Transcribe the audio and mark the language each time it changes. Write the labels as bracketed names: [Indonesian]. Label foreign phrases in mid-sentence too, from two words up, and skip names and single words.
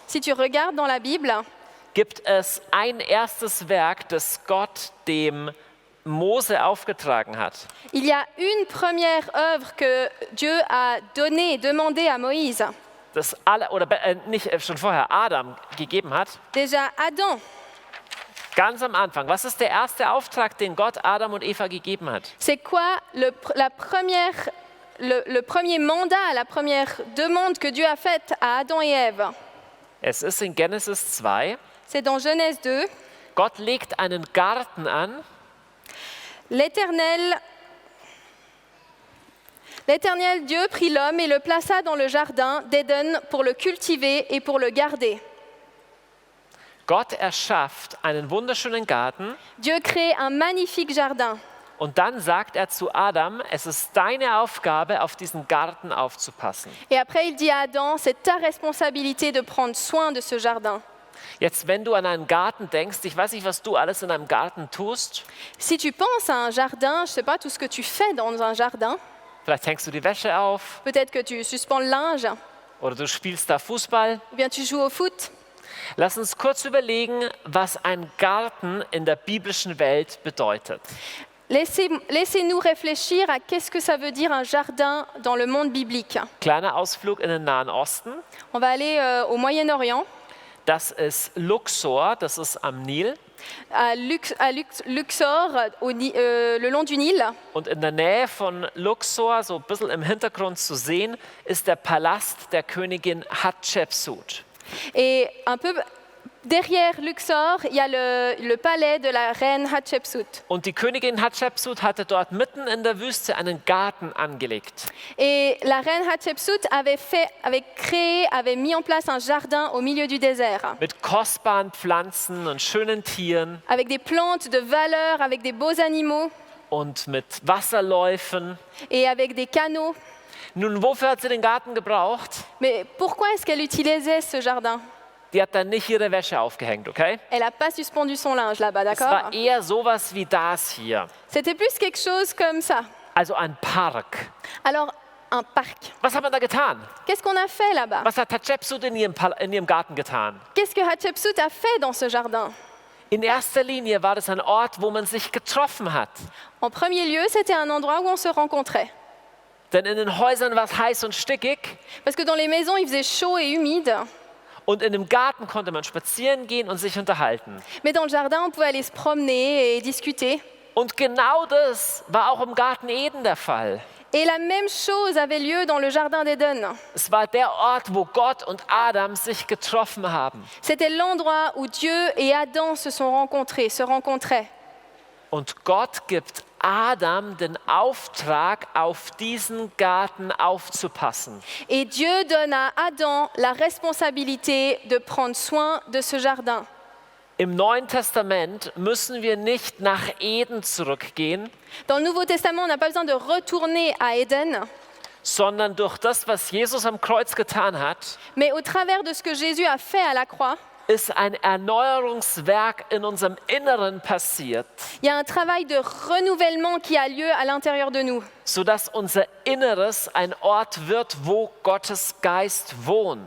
[French] Si tu regardes dans la Bible, [German] gibt es ein erstes Werk, das Gott dem Mose aufgetragen hat. [French] il y a une première œuvre que Dieu a demandé à Moïse. [German] Das nicht schon vorher Adam gegeben hat. [French] Déjà Adam. [German] Ganz am Anfang. Was ist der erste Auftrag, den Gott Adam und Eva gegeben hat? [French] C'est quoi le premier mandat, la première demande que Dieu a faite à Adam et Ève? [German] Es ist in Genesis 2. [French] C'est dans Genèse 2. [German] Gott legt einen Garten an. [French] L'Éternel Dieu prit l'homme et le plaça dans le jardin d'Éden pour le cultiver et pour le garder. [German] Gott erschafft einen wunderschönen Garten. [French] Dieu crée un magnifique jardin. [German] Und dann sagt er zu Adam, es ist deine Aufgabe, auf diesen Garten aufzupassen. [French] Et après, il dit à Adam, c'est ta responsabilité de prendre soin de ce jardin. [German] Jetzt, wenn du an einen Garten denkst, ich weiß nicht, was du alles in einem Garten tust. [French] Si tu penses à un jardin, je ne sais pas tout ce que tu fais dans un jardin. [German] Vielleicht hängst du die Wäsche auf [French] Peut-être que tu suspends le linge, [German] oder du spielst da Fußball. [French] ou bien tu joues au foot. [German] Lass uns kurz überlegen, was ein Garten in der biblischen Welt bedeutet. [French] Laissez-nous réfléchir à qu'est-ce que ça veut dire un jardin dans le monde biblique. [German] Kleiner Ausflug in den Nahen Osten. [French] On va aller au Moyen-Orient, [German] Das ist Luxor, das ist am Nil. [French] à Luxor, le long du Nil. [German] Und in der Nähe von Luxor, so ein bisschen im Hintergrund zu sehen, ist der Palast der Königin Hatschepsut. [French] Et un peu derrière Luxor, il y a le palais de la reine Hatshepsut. [German] Und die Königin Hatschepsut hatte dort mitten in der Wüste einen Garten angelegt. [French] Et la reine Hatshepsut avait mis en place un jardin au milieu du désert, [German] Mit kostbaren Pflanzen und schönen Tieren [French] avec des plantes de valeur, avec des beaux animaux [German] und mit Wasserläufen. [French] et avec des canaux. [German] Nun, wofür hat sie den Garten gebraucht? [French] Mais pourquoi est-ce qu'elle utilisait ce jardin? [German] Die hat dann nicht ihre Wäsche aufgehängt, okay? [French] Elle n'a pas suspendu son linge là-bas, [German] Es [French] d'accord? [German] war eher sowas wie das hier. [French] C'était plus quelque chose comme ça. [German] Also ein Park. [French] Alors, un parc. [German] Was hat man da getan? [French] Qu'est-ce qu'on a fait là-bas? [German] Was hat Hatschepsut in ihrem Garten getan? [French] Qu'est-ce que Hatshepsut a fait dans ce jardin? [German] In erster Linie war das ein Ort, wo man sich getroffen hat. [French] En premier lieu, c'était un endroit où on se rencontrait. [German] Denn in den Häusern war es heiß und stickig [French] Parce que dans les maisons, il faisait chaud et humide. [German] und in dem Garten konnte man spazieren gehen und sich unterhalten. [French] Mais dans le jardin, on pouvait aller se promener et discuter. [German] Und genau das war auch im Garten Eden der Fall. [French] Et la même chose avait lieu dans le jardin d'Éden. [German] Es war der Ort, wo Gott und Adam sich getroffen haben. [French] C'était l'endroit où Dieu et Adam se rencontraient. [German] Und Gott gibt Adam den Auftrag, auf diesen Garten aufzupassen. [French] Et Dieu donne à Adam la responsabilité de prendre soin de ce jardin. [German] Im Neuen Testament müssen wir nicht nach Eden zurückgehen, [French] Dans le Nouveau Testament, on n'a pas besoin de retourner à Éden, [German] sondern durch das, was Jesus am Kreuz getan hat, [French] mais au travers de ce que Jésus a fait à la croix, [German] ist ein Erneuerungswerk in unserem Inneren passiert, [French] il y a un travail de renouvellement qui a lieu à l'intérieur de nous, [German] sodass unser Inneres ein Ort wird, wo Gottes Geist wohnt.